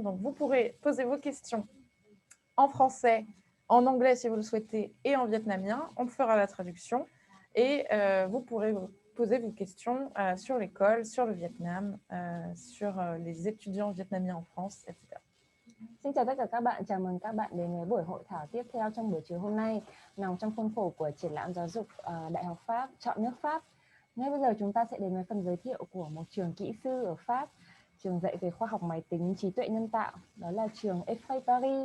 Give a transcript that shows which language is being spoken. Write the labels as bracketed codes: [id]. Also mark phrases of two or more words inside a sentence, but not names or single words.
[fr] Donc, vous pourrez poser vos questions en français, en anglais si vous le souhaitez, et en vietnamien. On fera la traduction et vous pourrez poser vos questions sur l'école, sur le Vietnam, sur les étudiants vietnamiens en France, etc. [vi] Xin chào tất cả các bạn, chào mừng các bạn đến với buổi hội thảo tiếp theo trong buổi chiều hôm nay, nằm trong khuôn khổ của triển lãm giáo dục Đại học Pháp, chọn nước Pháp. Ngay bây giờ chúng ta sẽ đến với phần giới thiệu của một trường kỹ sư ở Pháp, trường dạy về khoa học máy tính, trí tuệ nhân tạo, đó là trường Effray Paris.